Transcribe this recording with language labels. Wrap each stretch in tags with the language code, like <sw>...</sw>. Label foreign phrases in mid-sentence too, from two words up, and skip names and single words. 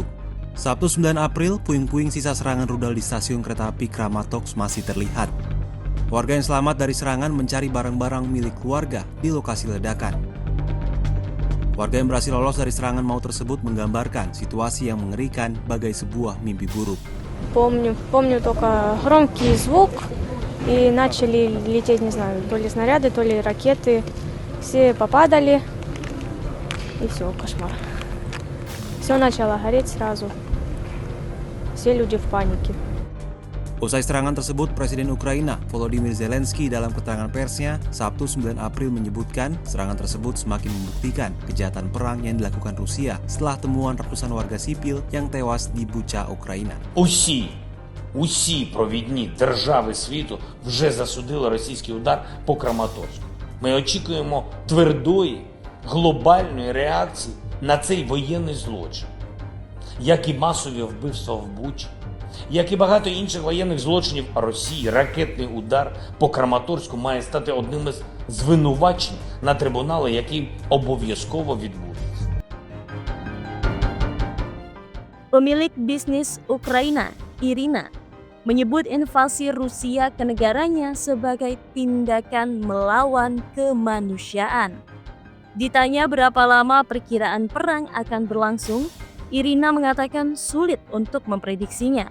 <id>Sabtu 9 April, puing-puing sisa serangan rudal di stasiun kereta api Kramatorsk masih terlihat. Warga yang selamat dari serangan mencari barang-barang milik keluarga di lokasi ledakan. Warga yang berhasil lolos dari serangan maut tersebut menggambarkan situasi yang mengerikan bagai sebuah mimpi buruk.</id> <ru>Помню только громкий звук, и начали лететь, не знаю, то ли снаряды, то ли ракеты. Все попадали, и все, кошмар. Все начало гореть сразу. Все люди в панике.</ru> <id>Usai serangan tersebut, Presiden Ukraina Volodymyr Zelensky dalam keterangan persnya Sabtu 9 April menyebutkan serangan tersebut semakin membuktikan kejahatan perang yang dilakukan Rusia setelah temuan ratusan warga sipil yang tewas di Bucha, Ukraina.</id> <uk>Усі провідні держави світу вже засудили російський удар по Краматорську. Ми очікуємо твердої, глобальної реакції на цей воєнний злочин, як і масові вбивства в Бучі, як і багато інших воєнних злочинів Росії. Ракетний удар по Краматорську має стати одним із звинувачень на трибунали, який обов'язково відбудеться.</uk> <id>Pemilik bisnis Ukraina, Irina, menyebut invasi Rusia ke negaranya sebagai tindakan melawan kemanusiaan. Ditanya berapa lama perkiraan perang akan berlangsung, Irina mengatakan sulit untuk memprediksinya.</id>